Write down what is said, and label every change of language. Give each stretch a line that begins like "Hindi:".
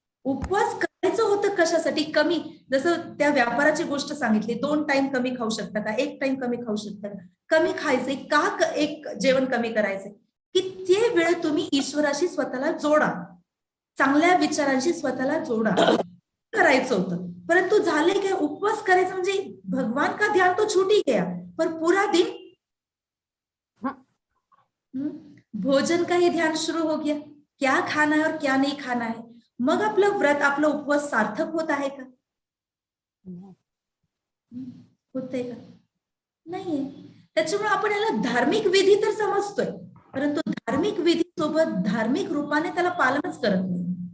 Marathi: उपवास करायचं होतं कशासाठी? कमी, जसं त्या व्यापाराची गोष्ट सांगितली, 2 टाइम कमी खाऊ शकता का, 1 टाइम कमी खाऊ शकता का, कमी खायचंय का, एक जेवण कमी करायचंय की ते वेळ तुम्ही ईश्वराशी स्वतःला जोडा, चांगल्या विचारांशी स्वतःला जोडा करायचं होतं. परंतु झाले काय, उपवास करायचं म्हणजे
Hindi: भगवान का ध्यान तो छूट ही गया, पर पूरा दिन भोजन का ही ध्यान शुरू हो गया, क्या खाना है और क्या नहीं खाना है.
Marathi: मग आपलं व्रत, आपलं उपवास सार्थक होत आहे का? होतंय का? नाहीये. त्याच्यामुळे आपण याला धार्मिक विधी तर समजतोय, परंतु धार्मिक विधी सोबत धार्मिक रूपाने त्याला पालनच करत नाही.